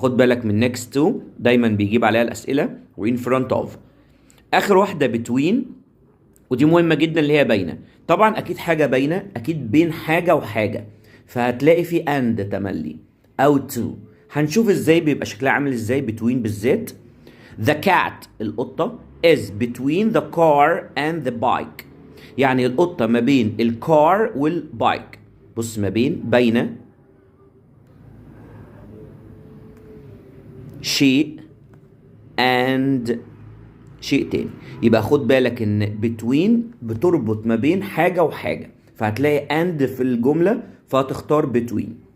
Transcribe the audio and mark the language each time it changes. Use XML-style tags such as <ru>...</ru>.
<ar>خد بالك من</ar> <en>next to</en> <ar>دايما بيجيب عليها الاسئله، و</ar> <en>in front of.</en> <ar>اخر واحده between، ودي مهمة جدا اللي هي باينة. طبعا اكيد حاجة باينة اكيد بين حاجة وحاجة، فهتلاقي في and تملي او</ar> <en>to.</en> <ar>هنشوف ازاي بيبقى شكلها عامل ازاي between بالذات.</ar> <en>The cat</en> <ar>القطة</ar> <en>is between the car and the bike،</en> <ar>يعني القطة ما بين الكار والبايك. بص ما بين باينة شيء and شيء تاني، يبقى خد بالك ان between بتربط ما بين حاجة وحاجة، فهتلاقي and في الجملة فهتختار between.</ar>